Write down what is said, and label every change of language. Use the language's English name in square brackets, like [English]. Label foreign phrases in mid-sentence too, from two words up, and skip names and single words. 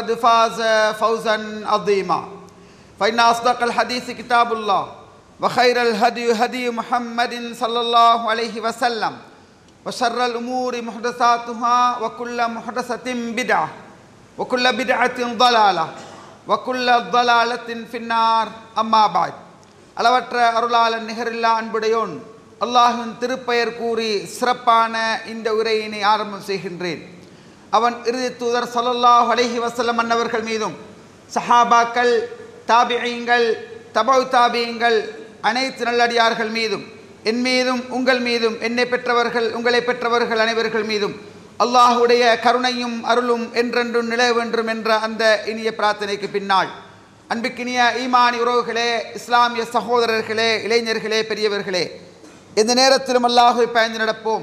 [Arabic] فاز فوزا عظيما فإن أصدق الحديث كتاب الله وخير الهدي هدي محمد صلى الله عليه وسلم وشر الأمور محدثاتها وكل محدثة بدعة وكل بدعة ضلالة وكل ضلالة في النار أما بعد [Tamil] அளவற்ற அருளாளன் நிகரில்லா அன்புடையோன் அல்லாஹ்வின் திருப்பெயர் கூறி சிறப்பான இந்த உரையினை ஆரம்பம் செய்கின்றேன். அவன் இறுதி தூதர் [Arabic] صلى الله عليه وسلم [Tamil] அன்னவர்கள் மீதும் சஹாபாக்கள், தாபிஈங்கள், தபவு தாபிஈங்கள், அனைத்து நல்லடியார்கள் மீதும் என் மீதும் உங்கள் மீதும் என்னை பெற்றவர்கள் உங்களை பெற்றவர்கள் அனைவர்கள் மீதும் அல்லாஹுடைய கருணையும் அருளும் என்றென்றும் நிலவென்றும் என்ற அந்த இனிய பிரார்த்தனைக்கு பின்னால், அன்புக்கினிய ஈமானி உறவுகளே, இஸ்லாமிய சகோதரர்களே, இளைஞர்களே, பெரியவர்களே, எந்த நேரத்திலும் அல்லாஹுவை பயந்து நடப்போம்.